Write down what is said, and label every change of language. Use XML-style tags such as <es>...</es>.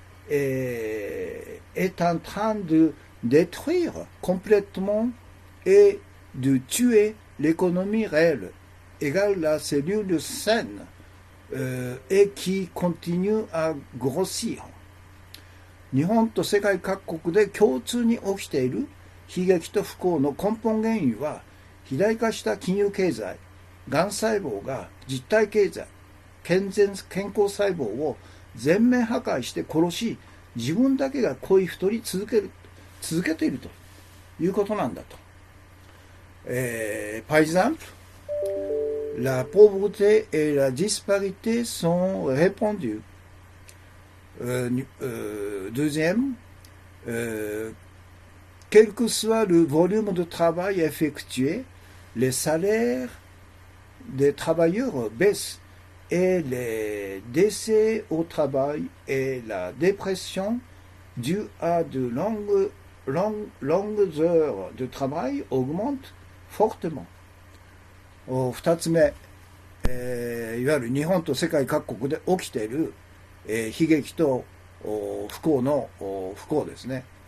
<fr>est en train de détruire complètement et de tuer l'économie réelle égale la cellule saine et qui continue à grossir。</fr> <ja>日本と世界各国で共通に起きている悲劇と不幸の根本原因は肥大化した金融経済、がん細胞が実体経済、健康細胞を全面破壊して殺し、自分だけが恋太り続けているということなんだと。</ja> <fr>Par exemple, la pauvreté et la disparité sont répandues. Deuxième, quel que soit le volume de travail effectué, les salaires des travailleurs baissent et les décès au travail et la dépression due à de longues heures de travail augmentent fortement。</fr> <ja>二つ目、いわゆる日本と世界各国で起きている、悲劇と不幸の不幸ですね。</ja>